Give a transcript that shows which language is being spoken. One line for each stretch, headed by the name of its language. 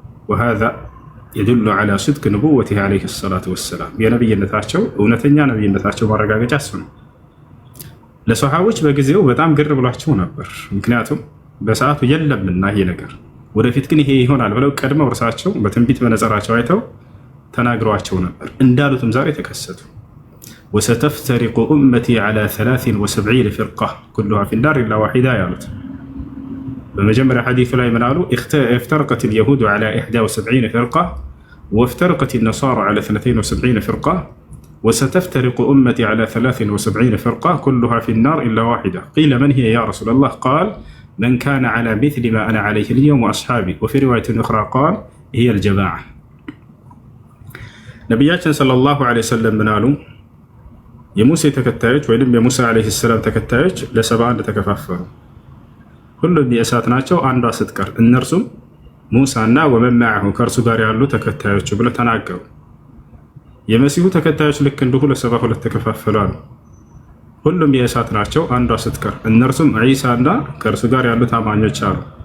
Arabic: وهذا يدل على صدق نبوته عليه الصلاة والسلام
Amharic: የነብይነታቸው እውነተኛ ነብይነታቸው ማረጋገጫ እሱ ነው። ለሰሃቦች በጊዜው በጣም ግር ብሏቸው ነበር። ምክንያቱም በሰዓቱ የለምና ይሄ ነገር ወደፊት ግን ይሄ ይሆናል ብለው ቀድመው እርሳቸው በትንቢት መነጽራቸው አይተው ተናግረዋቸው ነበር። እንዳሉትም ዛሬ ተከሰቱ።
Arabic: وستفترق أمتي على 73 فرقة كلها في النار إلا واحدة
Amharic: ያሉት በመጀመሪያ ሐዲሱ ላይ ምን አሉ?
Arabic: افترقت اليهود على 71 فرقة وافترقت النصارى على 72 فرقة وستفترق أمتي على 73 فرقة كلها في النار إلا واحدة قيل من هي يا رسول الله؟ قال من كان على مثل ما أنا عليه اليوم وأصحابي وفي رواية أخرى قال هي الجماعة
Amharic: ነቢያችን ሰለላሁ ዐለይሂ ወሰለም ምን አሉ? የሙሴ ተከታዮች ወይም የሙሳ ዐለይሂ ሰላም ተከታዮች ለ71 ተከፋፈሉ። ሁሉም የእሳት ናቸው አንዷ ስትቀር፣ እነርሱም ሙሳና ወመን መዐሁ ከእርሱ ጋር ያሉ ተከታዮች ብለው ተናገሩ። የመሲሁ ተከታዮች ልክ እንዲሁ ለ72 ተከፋፈሉ አሉ። ሁሉም የእሳት ናቸው አንዷ ስትቀር፣ እነርሱም ዒሳና ከእርሱ ጋር ያሉ ታማኞች አሉ።